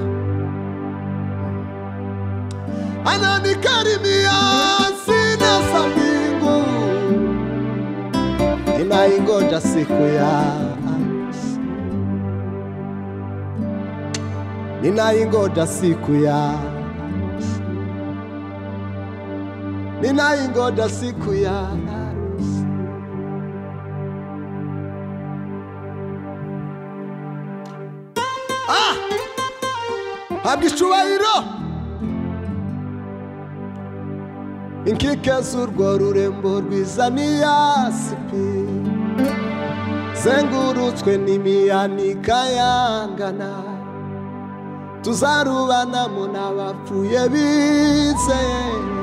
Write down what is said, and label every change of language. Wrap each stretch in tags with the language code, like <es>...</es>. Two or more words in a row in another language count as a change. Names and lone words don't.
<sw>Ananikaribia zina za mbingu, ninaingoja siku ya harusi, ninaingoja siku ya harusi, ninaingoja siku ya harusi.</sw> <rw>Habwa icyubahiro inkike z'urwo rurembo rwiza niyasipi, zengurutswe n'imiyanika yangana, tuzarubanamo n'abapfuye bizeye,</rw>